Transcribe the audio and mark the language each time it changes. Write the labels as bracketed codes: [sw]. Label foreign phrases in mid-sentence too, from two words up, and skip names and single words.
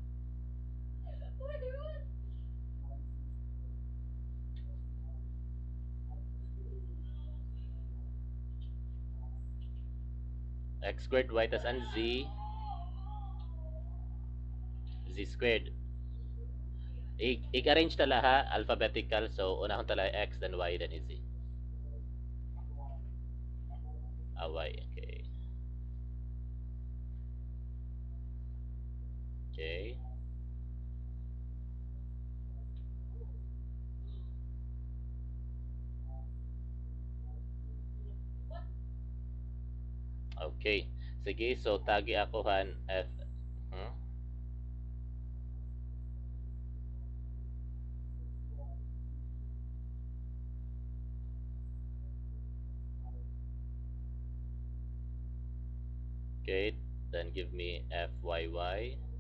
[en] X squared [war] y tas ang z. [en] Z squared. [war] I-arrange tala ha, alphabetical. So, unahon tala x, [en] then y, then z. Y, okay. Okay. Okay. [war] Sige, so tagi ako han f. Hmm? [en] Okay, then give me fyy.